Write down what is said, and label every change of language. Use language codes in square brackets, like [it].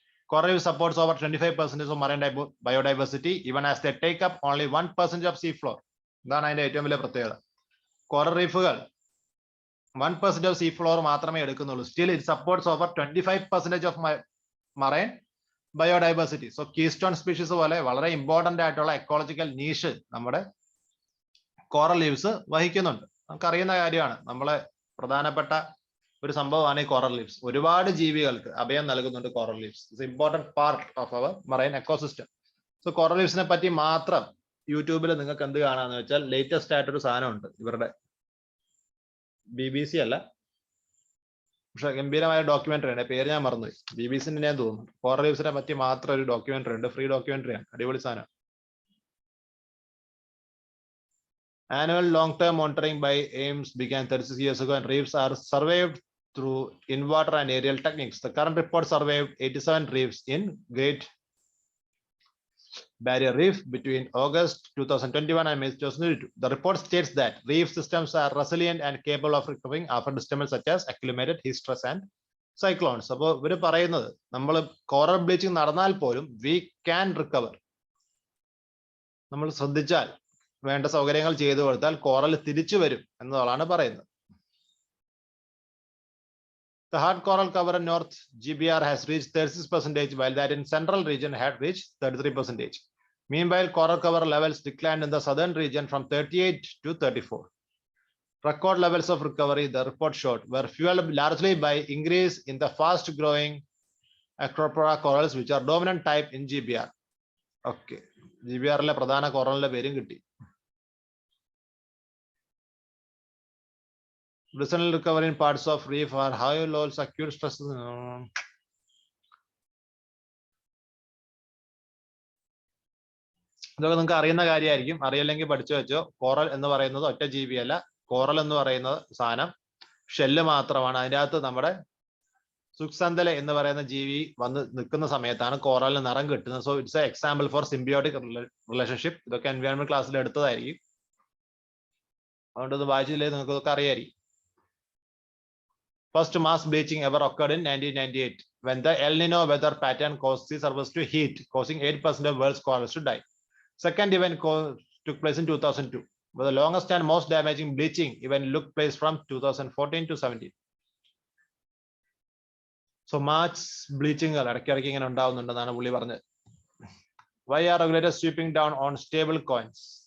[en] Coral reef supports over 25% of marine biodiversity even as they take up only 1% of sea floor. [ml] ഇതാണ് അതിന്റെ ഏറ്റവും വലിയ പ്രത്യേകത. Coral റീഫുകൾ 1% of sea floor മാത്രമേ എടുക്കുന്നുള്ളൂ. [en] Still it supports over 25% of marine biodiversity. [ml] So keystone species പോലെ വളരെ important ആയിട്ടുള്ള എക്കോളജിക്കൽ നീഷ് നമ്മുടെ കോറൽ ലീവ്സ് വഹിക്കുന്നുണ്ട്. നമുക്കറിയുന്ന കാര്യമാണ്, നമ്മളെ പ്രധാനപ്പെട്ട ഒരു സംഭവമാണ് ഈ കോറൽ ലീവ്സ്. ഒരുപാട് ജീവികൾക്ക് അഭയം നൽകുന്നുണ്ട് coral leaves. [en] It's important part of our marine ecosystem. [ml] So coral ലീവ്സിനെ പറ്റി മാത്രം യൂട്യൂബിൽ നിങ്ങൾക്ക് എന്ത് കാണാന്ന് വെച്ചാൽ ലേറ്റസ്റ്റ് ആയിട്ടൊരു സാധനമുണ്ട്. ഇവരുടെ BBC അല്ല, പക്ഷെ ഗംഭീരമായ ഡോക്യുമെന്ററി ഉണ്ട്. പേര് ഞാൻ മറന്നുപോയി, BBC ഞാൻ തോന്നുന്നു. കോറൽ ലീവ്സിനെ പറ്റി മാത്രം ഒരു ഡോക്യുമെന്ററി ഉണ്ട്, ഫ്രീ ഡോക്യുമെന്ററി ആണ്, അടിപൊളി സാധനം. [en] Annual long-term monitoring by AIMS began 36 years ago and reefs are surveyed through in-water and aerial techniques. The current report surveyed 87 reefs in Great Barrier Reef between August 2021 and May 2022. The report states that reef systems are resilient and capable of recovering after disturbance such as accumulated heat stress and cyclones. [ml] അപ്പോൾ ഇവർ പറയുന്നത് നമ്മൾ coral bleaching നടന്നാൽ പോലും [en] we can recover. [ml] നമ്മൾ ശ്രദ്ധിച്ചാൽ, വേണ്ട സൗകര്യങ്ങൾ ചെയ്തു കൊടുത്താൽ കോറൽ തിരിച്ചു വരും എന്നതാണ് പറയുന്നത്. [en] The hard coral cover in North GBR has reached 36%, while that in central region had reached 33%. Meanwhile, coral cover levels declined in the southern region from 38 to 34. Record levels of recovery, the report showed, were fueled largely by increase in the fast-growing acropora corals, which are dominant type in GBR. [ml] Okay, GBR-ലെ പ്രധാന കോറലിന്റെ പേരും കിട്ടി. [en] Recent recovery in parts of reef are high levels acute stresses. [ml] ഇതൊക്കെ നിങ്ങൾക്ക് അറിയുന്ന കാര്യമായിരിക്കും, അറിയില്ലെങ്കിൽ പഠിച്ചു വെച്ചോ. കോറൽ എന്ന് പറയുന്നത് ഒറ്റ ജീവിയല്ല. കോറൽ എന്ന് പറയുന്ന സാധനം ഷെല്ല് മാത്രമാണ്. അതിൻ്റെ അകത്ത് നമ്മുടെ സുക്സന്തല എന്ന് പറയുന്ന ജീവി വന്ന് നിൽക്കുന്ന സമയത്താണ് കോറലിന് നിറം കിട്ടുന്നത്. [en] So it's a example for symbiotic relationship. [ml] ഇതൊക്കെ എൻവയോൺമെന്റ് ക്ലാസ്സിൽ എടുത്തതായിരിക്കും, അതുകൊണ്ട് ഇത് വായിച്ചില്ലെങ്കിൽ നിങ്ങൾക്ക് ഇതൊക്കെ അറിയായിരിക്കും. [en] First mass bleaching ever occurred in 1998 when the El Nino weather pattern caused sea surface to heat, causing 8% of world's corals to die. Second event took place in 2002, but the longest and most damaging bleaching event took place from 2014 to 17. So mass bleaching [ml] ഇടയ്ക്കിടയ്ക്ക് ഇങ്ങനെ ഉണ്ടാവുന്നുണ്ടെന്നാണ് പുള്ളി പറഞ്ഞത്. [en] Why are regulators sweeping down on stable coins?